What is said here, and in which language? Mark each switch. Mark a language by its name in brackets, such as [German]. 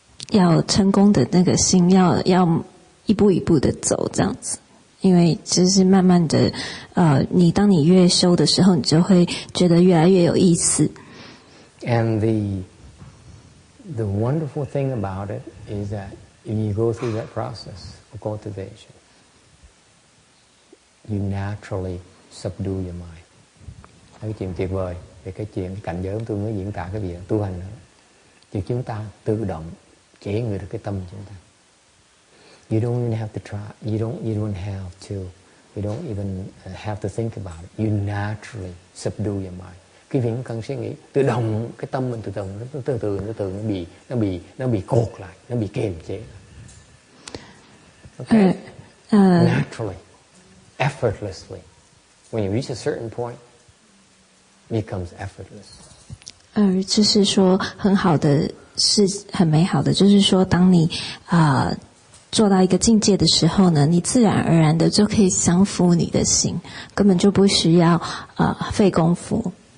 [Chinese] 要成功的那个心，要一步一步的走这样子。因为就是慢慢的，当你越修的时候，你就会觉得越来越有意思。 [English] And the wonderful thing about it is that when you go through that process of cultivation, you naturally subdue your mind. [Vietnamese] Cái chuyện tuyệt vời về cái chuyện cảnh giới tôi mới diễn tả cái việc tu hành nữa. Thì chúng ta tự động chế ngự được cái tâm chúng ta. [English] You don't even have to try. You don't have to. You don't even have to think about it. You naturally subdue your mind. [Vietnamese] Cái việc không cần suy nghĩ, tự động cái tâm mình từ từ nó bị cột lại, nó bị kiềm chế. [English] Okay? Naturally, effortlessly. When you reach a certain point, it becomes effortless. [Chinese] 就是说很好的是很美好的，就是说当你做到一个境界的时候呢，你自然而然的就可以降服你的心，根本就不需要费功夫。